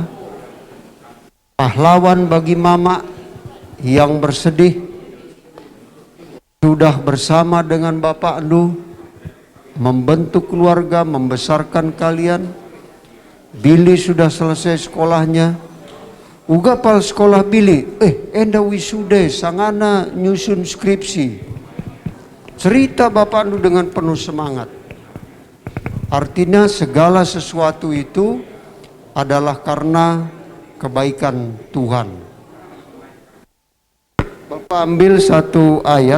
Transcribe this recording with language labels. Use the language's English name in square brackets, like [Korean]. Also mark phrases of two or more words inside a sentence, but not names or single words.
[Indonesian] Pahlawan bagi mama yang bersedih sudah bersama dengan Bapak Andu membentuk keluarga, membesarkan kalian. Billy sudah selesai sekolahnya. [Batak Karo] Uga pal sekolah Billy, enda wisuda, sangana nyusun skripsi. [Indonesian] Cerita bapak nu dengan penuh semangat. Artinya segala sesuatu itu adalah karena kebaikan Tuhan. Bapak ambil satu ayat.